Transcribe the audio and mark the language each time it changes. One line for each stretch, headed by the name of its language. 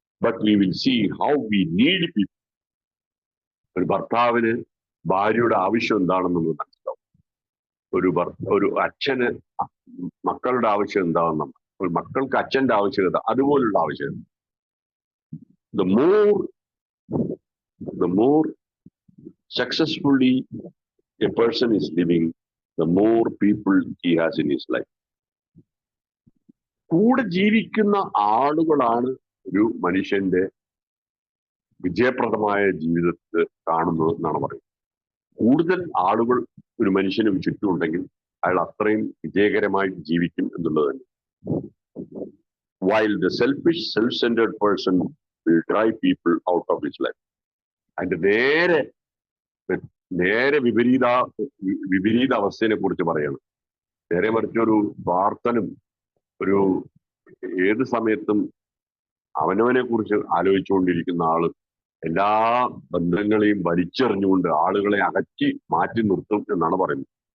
English: But we will see how we need people.
Malayalam: ഒരു ഭർത്താവിന് ഭാര്യയുടെ ആവശ്യം എന്താണെന്ന് മനസ്സിലാവും. ഒരു അച്ഛന് മക്കളുടെ ആവശ്യം എന്താണെന്ന്, ഒരു മക്കൾക്ക് അച്ഛന്റെ ആവശ്യകത, അതുപോലുള്ള ആവശ്യകത.
English: The more the more successfully a person is living, the more people he has in his life.
Malayalam: കൂടെ ജീവിക്കുന്ന ആളുകളാണ് ഒരു മനുഷ്യന്റെ വിജയപ്രദമായ ജീവിതത്തിൽ കാണുന്നത് എന്നാണ് പറയുന്നത്. കൂടുതൽ ആളുകൾ ഒരു മനുഷ്യന് ചുറ്റുമുണ്ടെങ്കിൽ അയാൾ അത്രയും വിജയകരമായി ജീവിക്കും എന്നുള്ളത് തന്നെ.
English: While the selfish, self-centered person will drive people out of his life.
Malayalam: അതിന്റെ നേരെ വിപരീത അവസ്ഥയെ കുറിച്ച് പറയണം. നേരെ മറിച്ചൊരു പ്രാർത്ഥനും ഒരു ഏത് സമയത്തും അവനവനെ കുറിച്ച് ആലോചിച്ചുകൊണ്ടിരിക്കുന്ന ആള് എല്ലാ ബന്ധങ്ങളെയും വലിച്ചെറിഞ്ഞുകൊണ്ട് ആളുകളെ അകറ്റി മാറ്റി നിർത്തും എന്നാണ് പറയുന്നത്.